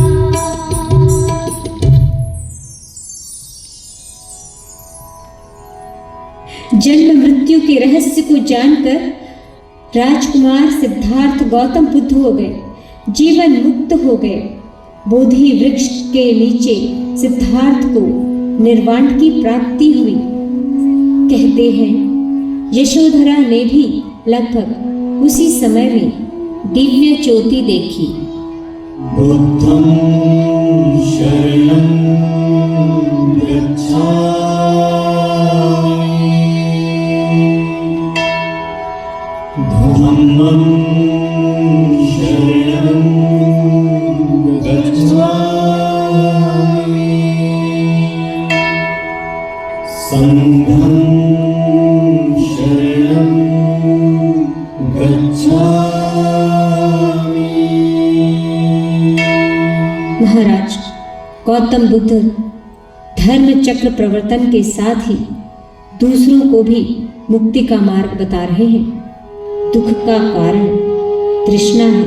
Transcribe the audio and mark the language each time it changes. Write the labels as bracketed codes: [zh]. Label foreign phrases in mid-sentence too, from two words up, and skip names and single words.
[hi] जन्म मृत्यु के रहस्य को जानकर राजकुमार सिद्धार्थ गौतम बुद्ध हो गए, जीवन मुक्त हो गए। बोधि वृक्ष के नीचे सिद्धार्थ को निर्वाण की प्राप्ति हुई। कहते हैं यशोधरा ने भी लगभग उसी समय में दिव्य ज्योति देखी। [pi] बुद्धं शरणं गच्छामि। धम्मं शरणं गच्छामि। संघं शरणं गच्छामि। [hi] महाराज गौतम बुद्ध धर्म चक्र प्रवर्तन के साथ ही दूसरों को भी मुक्ति का मार्ग बता रहे हैं। दुख का कारण तृष्णा है।